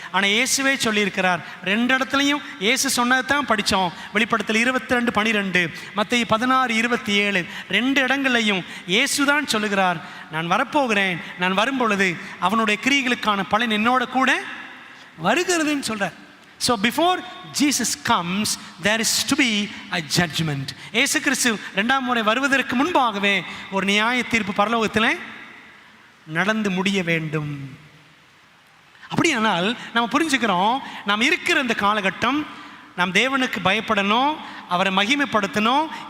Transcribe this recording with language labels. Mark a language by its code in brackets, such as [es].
[ta] ஆனால் இயேசுவே சொல்லியிருக்கிறார். 2 இடத்துலையும் இயேசு சொன்னதை தான் படித்தோம். வெளிப்படுத்தல் 22:12, மத்தேயு 16:27, 2 இடங்களையும் இயேசு தான் சொல்லுகிறார், நான் வரப்போகிறேன், நான் வரும் பொழுது அவனுடைய கிரியைகளுக்கான பலன் என்னோட கூட வருகிறதுன்னு சொல்கிறார். [en] So before Jesus comes, there is to be a judgment. [ta] இயேசு கிறிஸ்து 2ஆம் முறை வருவதற்கு முன்பாகவே ஒரு நியாய தீர்ப்பு பரலோகத்தில் நடந்து முடிய வேண்டும். அப்படியானால் நம்ம புரிஞ்சுக்கிறோம், நாம் இருக்கிற இந்த காலகட்டம் நாம் தேவனுக்கு பயப்படணும், அவரை மகிமைப்படுத்தணும்.